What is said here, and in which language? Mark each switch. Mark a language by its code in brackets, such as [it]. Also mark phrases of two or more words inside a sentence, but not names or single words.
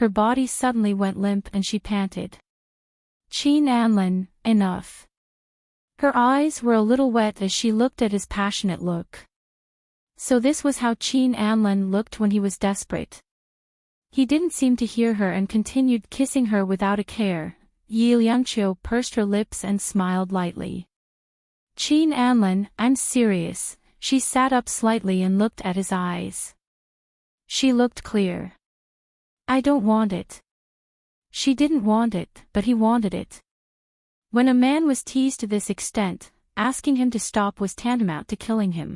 [en] her body suddenly went limp and she panted. Qin Anlin, enough. Her eyes were a little wet as she looked at his passionate look. So this was how Qin Anlin looked when he was desperate. He didn't seem to hear her and continued kissing her without a care. Yi Liangqiu pursed her lips and smiled lightly. Qin Anlin, I'm serious. She sat up slightly and looked at his eyes. She looked clear. I don't want it. She didn't want it, but he wanted it. When a man was teased to this extent, asking him to stop was tantamount to killing him.